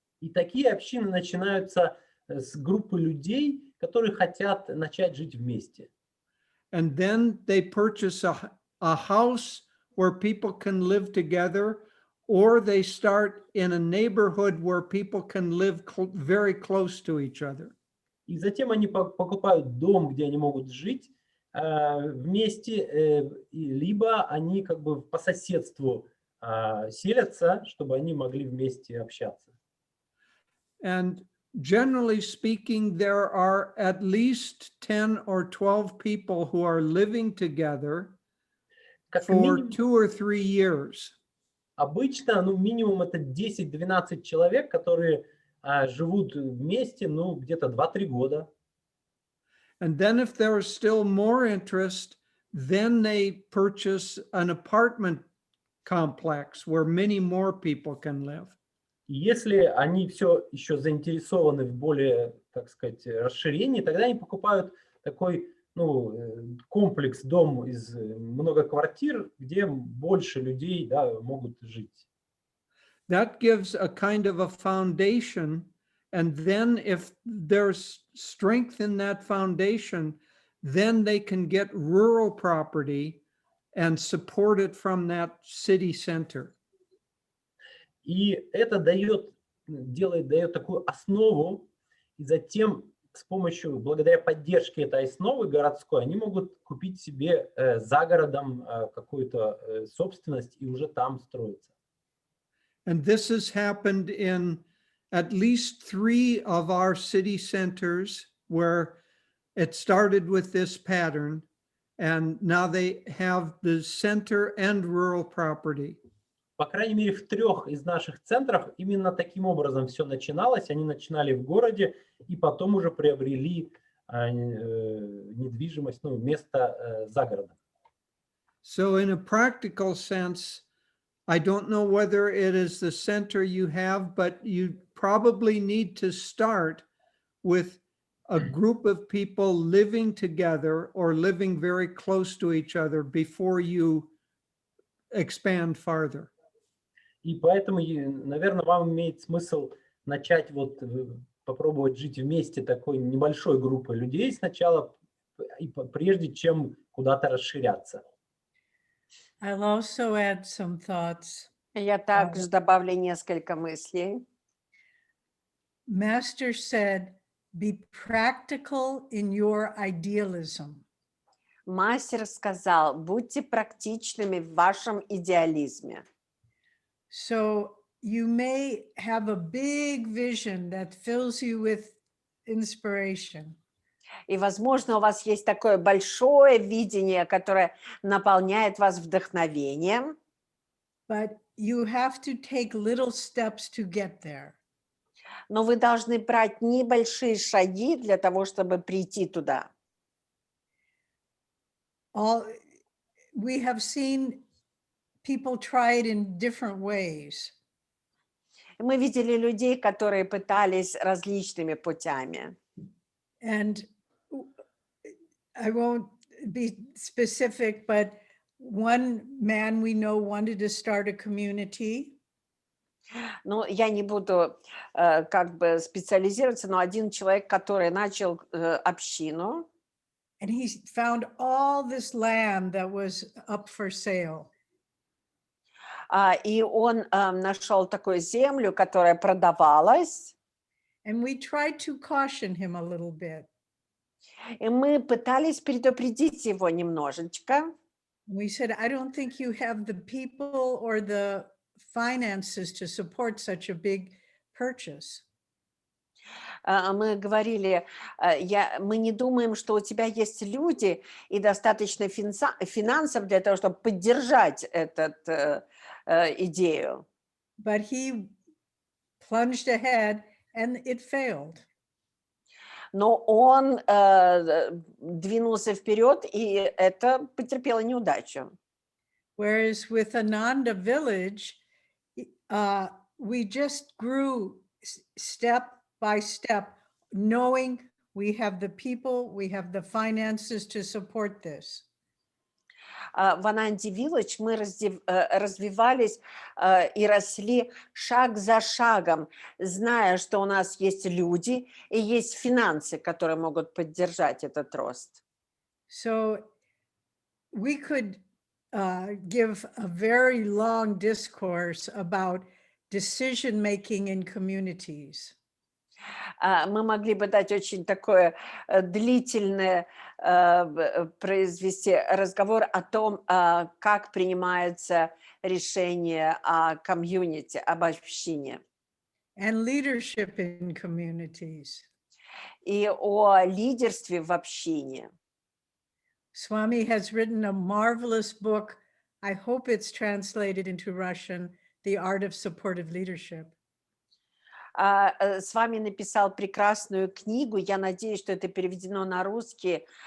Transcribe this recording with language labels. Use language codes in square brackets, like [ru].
[ru] И такие общины начинаются с группы людей, которые хотят начать жить вместе. [en] And then they purchase a house where people can live together, or they start in a neighborhood where people can live very close to each other. [ru] И затем они покупают дом, где они могут жить вместе, либо они как бы по соседству селятся, чтобы они могли вместе общаться. [en] And generally speaking, there are at least 10 or 12 people who are living together for 2 or 3 years. [ru] Обычно, минимум это 10-12 человек, которые живут вместе, где-то 2-3 года. [en] And then if there is still more interest, then they purchase an apartment complex where many more people can live. [ru] И если они все еще заинтересованы в более, так сказать, расширении, тогда они покупают такой, комплекс, дом из много квартир, где больше людей, могут жить. [en] That gives a kind of a foundation, and then if there's strength in that foundation, then they can get rural property and support it from that city center. [ru] И это дает такую основу, и затем благодаря поддержке этой основы городской, они могут купить себе за городом какую-то собственность и уже там строиться. [en] And this has happened in at least 3 of our city centers where it started with this pattern, and now they have the center and rural property. [ru] По крайней мере, в 3 из наших центров именно таким образом все начиналось. Они начинали в городе и потом уже приобрели недвижимость, место за городом. [en] So in a practical sense, I don't know whether it is the center you have, but you probably need to start with a group of people living together or living very close to each other before you expand farther. [ru] И поэтому, наверное, вам имеет смысл начать вот попробовать жить вместе такой небольшой группой людей сначала, прежде чем куда-то расширяться. [en] I'll also add some thoughts. [ru] Я также добавлю несколько мыслей. [en] Master said, be practical in your idealism. [ru] Мастер сказал, будьте практичными в вашем идеализме. [en] So you may have a big vision that fills you with inspiration. [ru] И, возможно, у вас есть такое большое видение, которое наполняет вас вдохновением, [en] But you have to take little steps to get there. [ru] но вы должны брать небольшие шаги для того, чтобы прийти туда. [en] We have seen people try it in different ways. [ru] Мы видели людей, которые пытались различными путями. [en] And I won't be specific, but one man we know wanted to start a community. [ru] Ну, я не буду как бы специализироваться, но один человек, который начал общину, [en] And he found all this land that was up for sale. [ru] и он нашел такую землю, которая продавалась, [en] And we tried to caution him a little bit. [ru] и мы пытались предупредить его немножечко. [en] We said, I don't think you have the people or the finances to support such a big purchase. [ru] Мы говорили, мы не думаем, что у тебя есть люди и достаточно финансов для того, чтобы поддержать эту идею. [en] But he plunged ahead and it failed. [ru] Но он двинулся вперед, и это потерпело неудачу. [en] Whereas with Ananda Village, we just grew step by step, knowing we have the people, we have the finances to support this. [ru] В Ананде Village мы развивались и росли шаг за шагом, зная, что у нас есть люди и есть финансы, которые могут поддержать этот рост. [en] So we could give a very long discourse about decision-making in communities. [ru] Мы могли бы дать очень такое длительное, произвести разговор о том, как принимается решение о комьюнити, об общине. [en] And leadership in communities. [ru] И о лидерстве в общине. [en] Swami has written a marvelous book. I hope it's translated into Russian, The Art of Supportive Leadership. [ru] С вами написал прекрасную книгу. Я надеюсь, что это переведено на русский.